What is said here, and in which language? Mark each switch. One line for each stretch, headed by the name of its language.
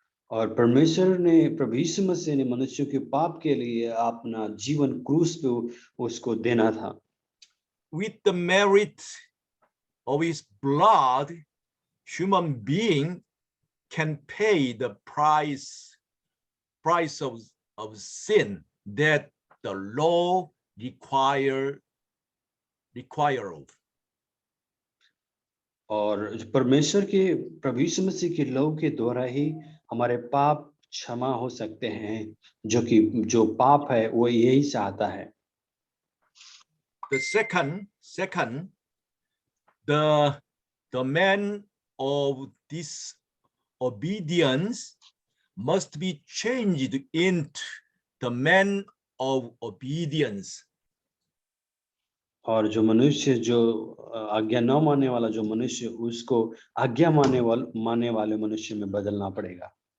Hindi: और परमेश्वर ने प्रभु यीशु मसीह ने मनुष्यों के पाप के लिए अपना जीवन क्रूस पे उसको देना था।
English: With the merit of his blood, human being can pay the price of sin that the law require of.
Hindi: और परमेश्वर के प्रभु यीशु मसीह के लहू के द्वारा ही हमारे पाप क्षमा हो सकते हैं, जो पाप है वो यही चाहता है।
English: The second, the man of disobedience must be changed into the man of obedience.
Hindi: और जो मनुष्य जो आज्ञा न मानने वाला जो मनुष्य उसको आज्ञा मानने वाले मनुष्य में बदलना पड़ेगा।